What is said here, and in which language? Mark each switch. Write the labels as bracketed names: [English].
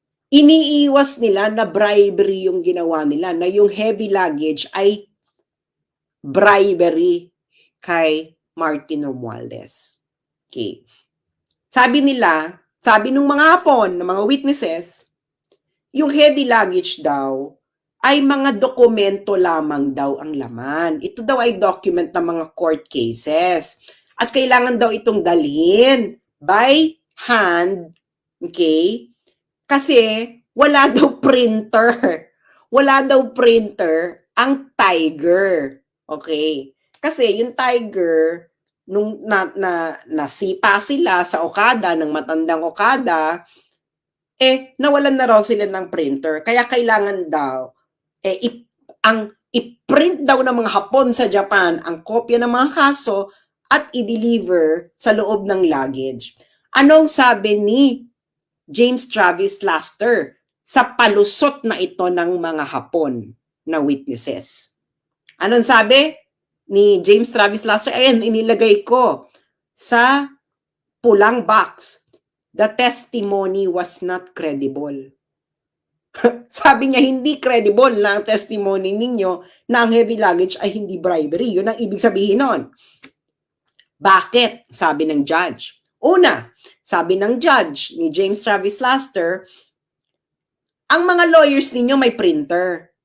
[Filipino] Iniiwas nila na bribery yung ginawa nila, na yung heavy luggage ay bribery kay Martin Romualdez. Okay. Sabi nung mga Hapon, ng mga witnesses, yung heavy luggage daw ay mga dokumento lamang daw ang laman. Ito daw ay document ng mga court cases. At kailangan daw itong dalhin by hand, okay? Kasi wala daw printer. Wala daw printer ang Tiger. Okay? Kasi yung Tiger, nung nasipa sila sa Okada, ng matandang Okada, nawalan na raw sila ng printer. Kaya kailangan daw, i-print daw ng mga Hapon sa Japan ang kopya ng mga kaso at i-deliver sa loob ng luggage. Anong sabi ni James Travis Laster sa palusot na ito ng mga Hapon na witnesses? Anong sabi ni James Travis Laster? Ayan, inilagay ko sa pulang box. [English] The testimony was not credible. [Filipino] Sabi niya, hindi credible na ang testimony ninyo na ang heavy luggage ay hindi bribery. Yun ang ibig sabihin nun. Bakit? Sabi ng judge. Una, sabi ng judge ni James Travis Laster, ang mga lawyers ninyo may printer.